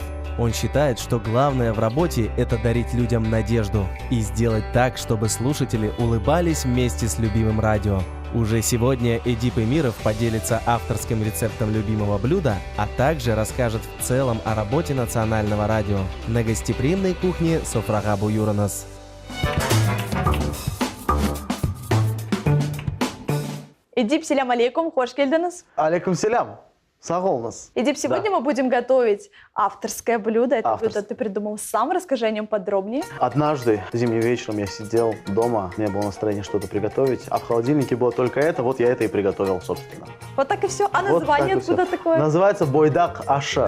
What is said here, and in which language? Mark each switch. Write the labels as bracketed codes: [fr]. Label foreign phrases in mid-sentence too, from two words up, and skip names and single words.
[ru] Он считает, что главное в работе – это дарить людям надежду и сделать так, чтобы слушатели улыбались вместе с любимым радио. Уже сегодня Эдип Эмиров поделится авторским рецептом любимого блюда, а также расскажет в целом о работе национального радио на гостеприимной кухне Софра Габуернес. [crh] Эдип, селям алейкум, хош келдіңіз. Алейкум селям. Сағолыңыз. [ru] Эдип, сегодня мы будем готовить авторское блюдо. Это Авторское. блюдо ты придумал сам, расскажи о нем подробнее. Однажды зимним вечером я сидел дома, у меня было настроение что-то приготовить, а в холодильнике было только это, вот я это и приготовил, собственно. Вот так и все. А Вот название так и всё. откуда такое? Называется [crh] бойдак аша.